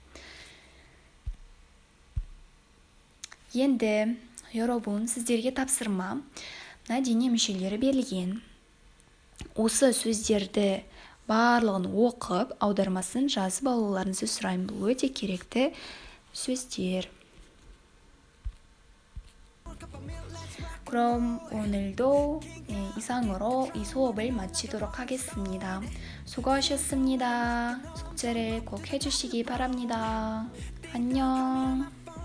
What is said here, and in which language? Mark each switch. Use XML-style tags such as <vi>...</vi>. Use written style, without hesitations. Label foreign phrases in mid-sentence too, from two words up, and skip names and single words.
<kk>Енді, 여러분, сіздерге тапсырма. Мына дене мүшелері берілген. Осы сөздерді барлығын оқып, аудармасын жазып алуларыңызды сұраймын. Бұл өте керекті сөздер.</kk> <ko>그럼 오늘도 이상으로 이 수업을 마치도록 하겠습니다. 수고하셨습니다. 숙제를 꼭 해주시기 바랍니다. 안녕.</ko>